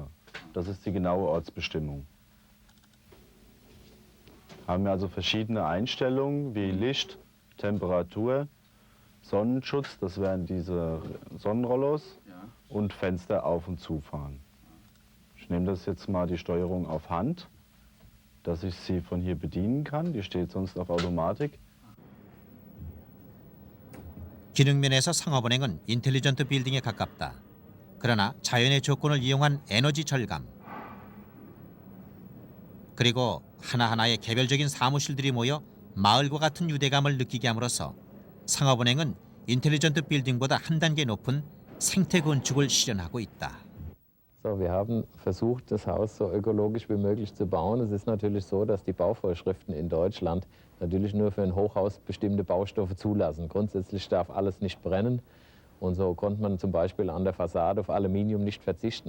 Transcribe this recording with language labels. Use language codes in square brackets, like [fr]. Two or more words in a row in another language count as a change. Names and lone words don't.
[de] Das ist die genaue Ortsbestimmung. Haben wir also verschiedene Einstellungen wie Licht, Temperatur, Sonnenschutz, das wären diese Sonnenrollos, und Fenster auf- und zufahren. Ich nehme das jetzt mal die Steuerung auf Hand, dass ich sie von hier bedienen kann. Die steht sonst auf Automatik. [ko] 기능면에서 상업은행은 인텔리전트 빌딩에 가깝다. 그러나 자연의 조건을 이용한 에너지 절감, 그리고 하나하나의 개별적인 사무실들이 모여 마을과 같은 유대감을 느끼게 함으로써 상업은행은 인텔리전트 빌딩보다 한 단계 높은 생태 건축을 실현하고 있다. [de] So, wir haben versucht, das Haus so ökologisch wie möglich zu bauen. Es ist natürlich so, dass die Bauvorschriften in Deutschland natürlich nur für ein Hochhaus bestimmte Baustoffe zulassen. Grundsätzlich darf alles nicht brennen. Und so konnte man zum Beispiel an der Fassade auf Aluminium nicht verzichten.